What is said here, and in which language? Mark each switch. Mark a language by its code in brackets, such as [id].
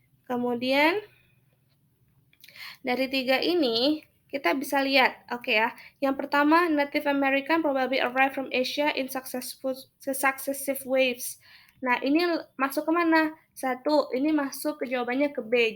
[id] Kemudian dari tiga ini, kita bisa lihat, oke ya. Yang pertama, [en] Native American probably arrived from Asia in successive waves. [id] Nah, ini masuk ke mana? Satu, ini masuk ke jawabannya ke B.